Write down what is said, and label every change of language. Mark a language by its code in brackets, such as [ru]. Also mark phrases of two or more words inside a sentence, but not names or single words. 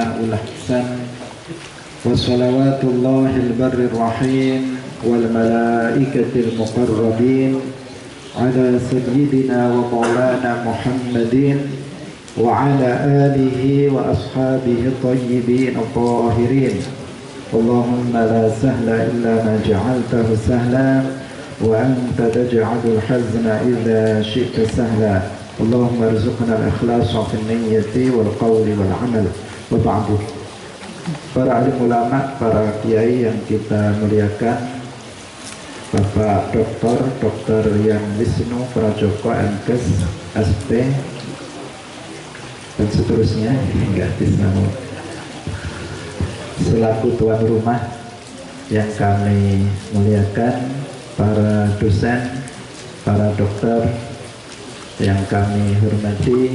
[ar] الأحسن وصلوات الله البر الرحيم والملائكة المقربين على سيدنا ومولانا محمد وعلى آله وأصحابه الطيبين الطاهرين. اللهم لا سهل إلا ما جعلته سهلا وأنت تجعل الحزن إذا شئت سهلا. اللهم ارزقنا الإخلاص في النية والقول والعمل. وبعد. [id] Para alim ulama, para kiai yang kita muliakan, Bapak Dr. Yan Wisnu Prajoko MKes SP dan seterusnya, hingga Tisnamo, selaku tuan rumah yang kami muliakan, para dosen, para dokter yang kami hormati.